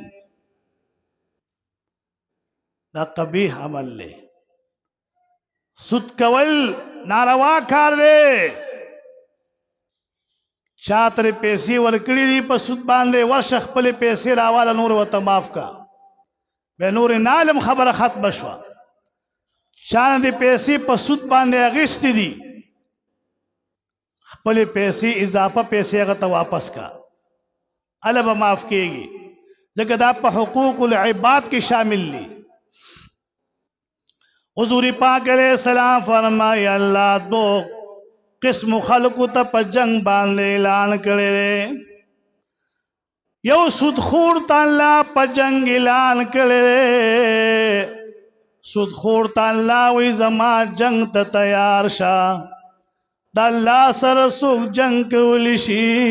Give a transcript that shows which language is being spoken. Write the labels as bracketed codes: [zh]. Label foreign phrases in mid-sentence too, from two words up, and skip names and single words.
[ps] دا قبیح عمل دی سود کول ناروا کار دی چا ترې پیسې ورکړي دي په سود باندې ورشه خپلې پیسې راواله نور ورته معاف کا به نور نالم خبره ختمه شوه چا نه دې پیسې په سود باندې اخیستې دي خپلې پیسې اضافه پیسې هغه ته واپس کا هله به معاف کېږي ځکه دا په [ar] حقوق العباد [ps] کې شامل دي حضور پاک [ar] علیہ السلام [ps] فرمائی اللہ 2 قسم خلقو ته په جنگ باندې اعلان کړی یو سودخور ته الله په جنگ اعلان کړی سودخور ته الله وی زما جنگ ته تیار شه د الله سره څوک جنگ کولی شي